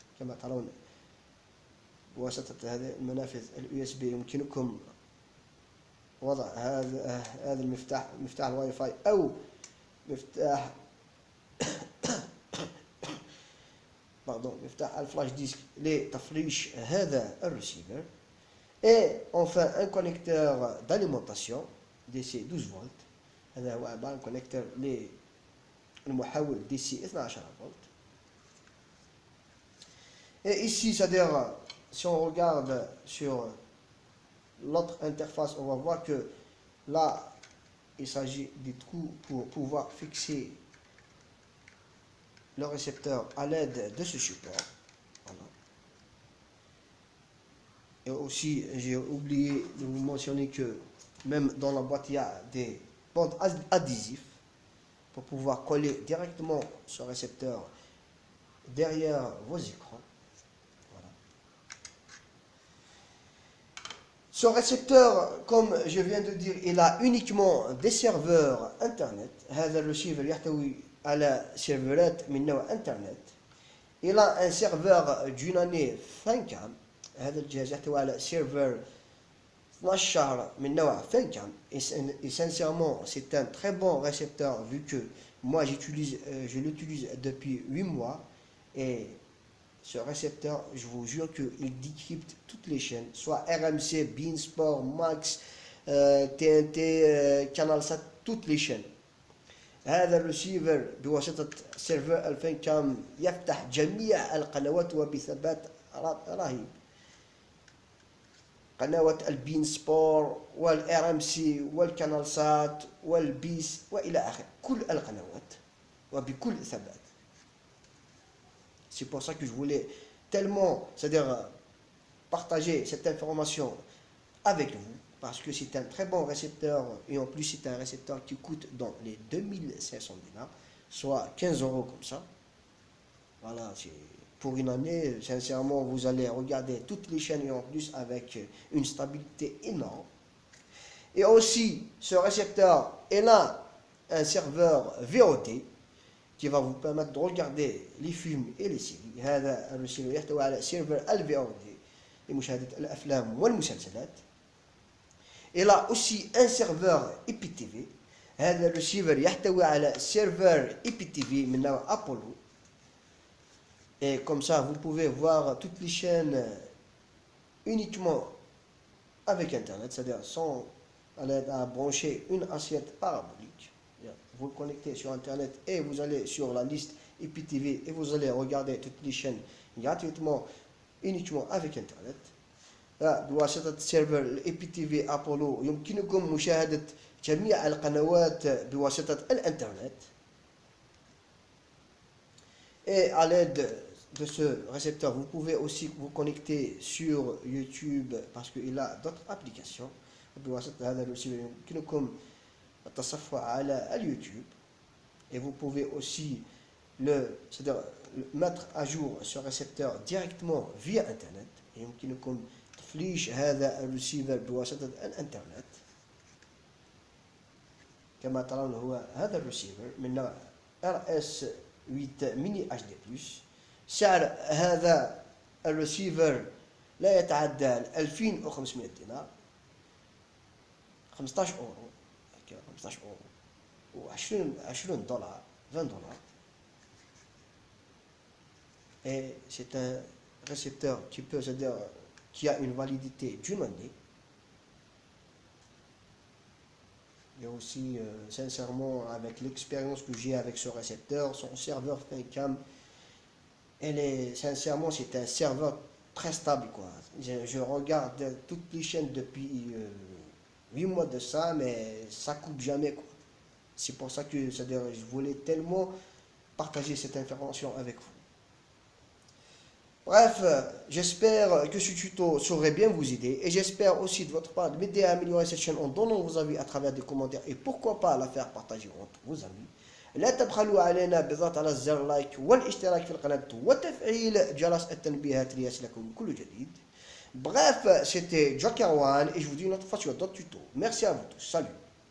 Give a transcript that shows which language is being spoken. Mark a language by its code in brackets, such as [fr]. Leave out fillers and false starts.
[ar] كما ترون بواسطة هذه المنافذ الUSB يمكنكم وضع هذا المفتاح، مفتاح الواي فاي أو مفتاح مفتاح الفلاش ديسك لتفريش هذا الريسيفر. [fr] Et enfin un connecteur d'alimentation DC 12 volts. [ar] هذا هو عبارة عن كونكتور للمحول DC 12 volts. [fr] Et ici, c'est-à-dire si on regarde sur l'autre interface, on va voir que là il s'agit des trous pour pouvoir fixer le récepteur à l'aide de ce support. Voilà. Et aussi, j'ai oublié de vous mentionner que même dans la boîte, il y a des bandes adhésifs pour pouvoir coller directement ce récepteur derrière vos écrans. Voilà. Ce récepteur, comme je viens de dire, il a uniquement des serveurs internet. [ar] هذا الريسيفر يحتوي على سيرفرات من نوع انترنت. [fr] Il a un serveur d'une année Funcam. [ar] هذا الجهاز يحتوي على سيرفر 12 شهر من نوع Funcam. [fr] Et sincèrement, c'est un très bon récepteur vu que moi je l'utilise depuis 8 mois. Et ce récepteur, je vous jure qu'il décrypte toutes les chaînes, soit RMC, Beansport, Max, TNT, CanalSat, toutes les chaînes. [ar] هذا الريسيفر بواسطة سيرفر الفانكام يفتح جميع القنوات وبثبات رهيب. قنوات البين سبور والار ام سي والكانال سات والبيس والى اخره، كل القنوات وبكل ثبات. [fr] C'est pour ça que je voulais tellement, c'est-à-dire partager cette information avec vous. parce que c'est un très bon récepteur et en plus c'est un récepteur qui coûte dans les 2500 dinars, soit 15 euros comme ça. Voilà, pour une année, sincèrement, vous allez regarder toutes les chaînes et en plus avec une stabilité énorme. Et aussi, ce récepteur, il a un serveur VOD qui va vous permettre de regarder les films et les séries. [ar] هذا الريسيفر يحتوي على سيرفر VOD لمشاهدة الأفلام والمسلسلات. [fr] Il a aussi un serveur IPTV. [ar] هذا الريسيفر يحتوي على سيرفر IPTV من نوع أبولو. [fr] Et comme ça, vous pouvez voir toutes les chaînes uniquement avec Internet, c'est-à-dire sans aller à brancher une assiette parabolique. Vous le connectez sur Internet et vous allez sur la liste IPTV et vous allez regarder toutes les chaînes gratuitement, uniquement avec Internet. [ar] بواسطة السيرفر الاي بي تي في ابولو يمكنكم مشاهدة جميع القنوات بواسطة الانترنت. [fr] Et à l'aide de ce récepteur, vous pouvez aussi vous connecter sur YouTube parce qu'il a d'autres applications. [ar] بواسطة هذا الريسيفر يمكنكم التصفح على اليوتيوب. [fr] Et vous pouvez aussi c'est-à-dire mettre à jour ce récepteur directement via Internet. [ar] يمكنكم تفليش هذا الريسيفر بواسطة الانترنت. كما ترون هو هذا الريسيفر من نوع RS8 ميني HD+. سعر هذا الريسيفر لا يتعدى 2500 دينار، 15 اورو، 15 اورو و20 دولار، 20 دولار. [fr] Et c'est un récepteur qui peut, c'est-à-dire qui a une validité d'une année. Et aussi, sincèrement, avec l'expérience que j'ai avec ce récepteur, son serveur Fincam, sincèrement, c'est un serveur très stable, quoi. Je regarde toutes les chaînes depuis 8 mois de ça, mais ça coupe jamais, quoi. C'est pour ça que, c'est-à-dire, je voulais tellement partager cette information avec vous. Bref, j'espère que ce tuto saurait bien vous aider et j'espère aussi de votre part de m'aider à améliorer cette chaîne en donnant vos avis à travers des commentaires et pourquoi pas la faire partager entre vos amis. [ar] لا تبخلوا علينا بالضغط على زر لايك والاشتراك في القناة وتفعيل جرس التنبيهات ليصلكم كل جديد. [fr] Bref, c'était Joker One et je vous dis une autre fois sur d'autres tutos. Merci à vous tous. Salut.